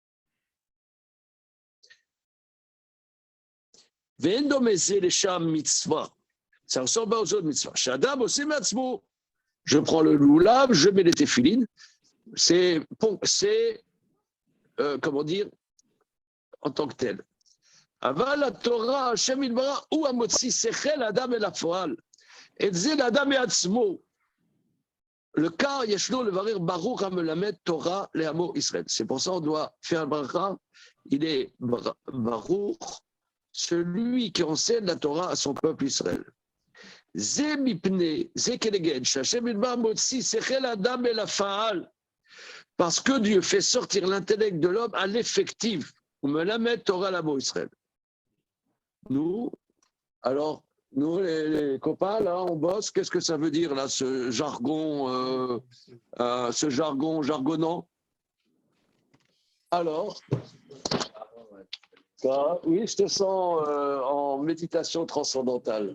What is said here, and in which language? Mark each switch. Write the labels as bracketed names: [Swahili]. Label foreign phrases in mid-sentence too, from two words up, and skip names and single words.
[French] Ça ressemble aux autres mitzvahs. Je prends le loulav, je mets les téphilines. C'est comment dire, en tant que tel. [Hebrew] אבל התורה, השם יתברך, הוא המוציא שכל האדם אל הפועל. את זה לאדם מעצמו. לכך ישנו לברר ברוך המלמד תורה לעמו ישראל. [French] C'est pour ça qu'on doit faire un bracha. Il est baruch, celui qui enseigne la Torah à son peuple Israël. [Hebrew] זה מפני, זה כנגד, שהשם יתברך מוציא שכל האדם אל הפועל. [French] Parce que Dieu fait sortir l'intellect de l'homme à l'effectif. [Hebrew] ומלמד תורה לעמו ישראל. [French] Nous, les copains, là, on bosse. Qu'est-ce que ça veut dire, là, ce jargon jargonnant? Alors, oui, je te sens en méditation transcendantale.